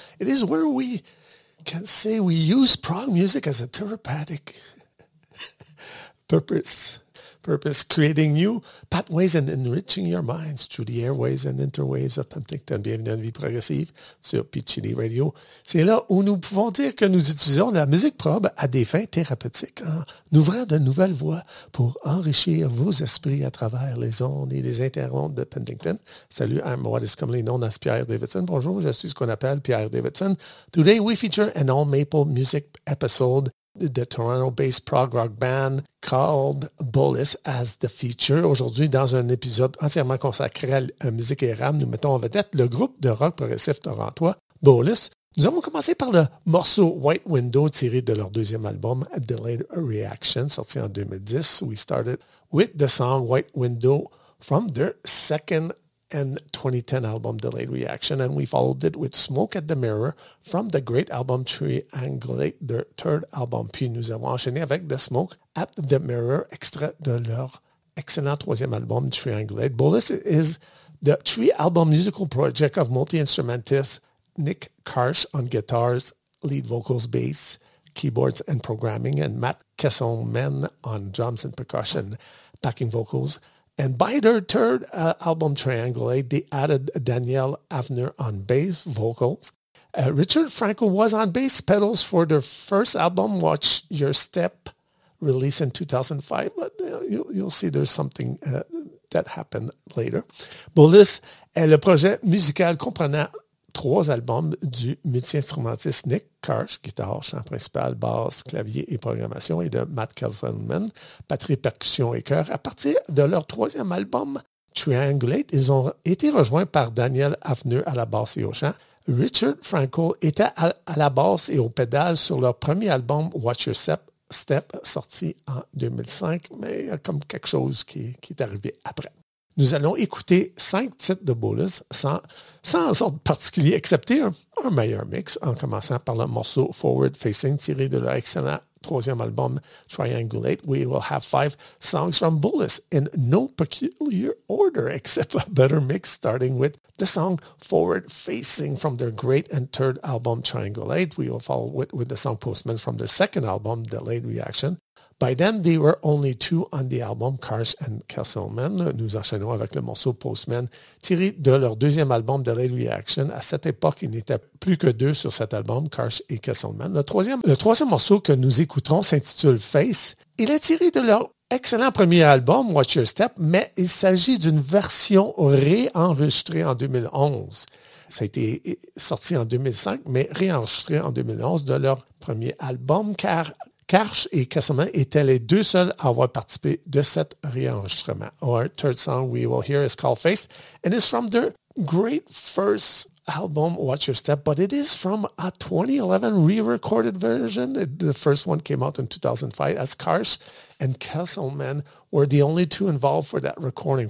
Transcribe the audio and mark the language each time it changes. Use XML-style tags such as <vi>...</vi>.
<en>It is where we can say we use prog music as a therapeutic purpose, creating new pathways and enriching your minds through the airways and interwaves of Penticton.</en> <fr>Bienvenue à une vie progressive sur PGD Radio. C'est là où nous pouvons dire que nous utilisons la musique prog à des fins thérapeutiques en ouvrant de nouvelles voies pour enrichir vos esprits à travers les ondes et les inter-ondes de Penticton. Salut,</fr> <en>I'm what is commonly known as Pierre Davidson.</en> <fr>Bonjour, je suis ce qu'on appelle Pierre Davidson.</fr> <en>Today we feature an all-maple music episode. The Toronto-based prog rock band called Bolus as the feature.</en> <fr>Aujourd'hui, dans un épisode entièrement consacré à la musique et rap, nous mettons en vedette le groupe de rock progressif torontois, Bolus. Nous avons commencé par le morceau White Window tiré de leur deuxième album, A Delayed Reaction, sorti en 2010.</fr> <en>We started with the song White Window from their second and 2010 album Delayed Reaction, and we followed it with Smoke at the Mirror from the great album Triangulate, their third album.</en> <fr>Puis nous avons enchaîné avec The Smoke at the Mirror, extrait de leur excellent troisième album Triangulate.</fr> <en>Bolus is the three-album musical project of multi-instrumentist Nick Karsh on guitars, lead vocals, bass, keyboards, and programming, and Matt Kesselman on drums and percussion, backing vocals. And by their third album, Triangulate, they added Danielle Avner on bass vocals. Richard Franco was on bass pedals for their first album, Watch Your Step, released in 2005. But you'll see there's something that happened later.</en> <fr>Bolus est le projet musical comprenant trois albums du multi-instrumentiste Nick Karsh, guitare, chant principal, basse, clavier et programmation, et de Matt Kesselman, batterie, percussion et chœur. À partir de leur troisième album, Triangulate, ils ont été rejoints par Danielle Avner à la basse et au chant. Richard Franco était à la basse et au pédal sur leur premier album, Watch Your Step, sorti en 2005, mais comme quelque chose qui est arrivé après. Nous allons écouter cinq titres de Bolus sans ordre particulier, excepté un meilleur mix, en commençant par le morceau Forward Facing, tiré de leur excellent troisième album Triangulate.</fr> <en>We will have five songs from Bolus in no peculiar order, except a better mix, starting with the song Forward Facing from their great and third album Triangulate. We will follow with the song Postman from their second album, Delayed Reaction. By then, they were only two on the album, Karsh and Kesselman.</en> <fr>Nous enchaînons avec le morceau Postman, tiré de leur deuxième album, Delayed Reaction. À cette époque, ils n'étaient plus que deux sur cet album, Karsh et Kesselman. Le troisième morceau que nous écouterons s'intitule Face. Il est tiré de leur excellent premier album, Watch Your Step, mais il s'agit d'une version réenregistrée en 2011. Ça a été sorti en 2005, mais réenregistrée en 2011 de leur premier album, car Karsh et Kesselman étaient les deux seuls à avoir participé de cet réenregistrement.</fr> <en>Our third song we will hear is called Face, and it's from their great first album, Watch Your Step, but it is from a 2011 re-recorded version. The first one came out in 2005, as Karsh and Kesselman were the only two involved for that recording.</en>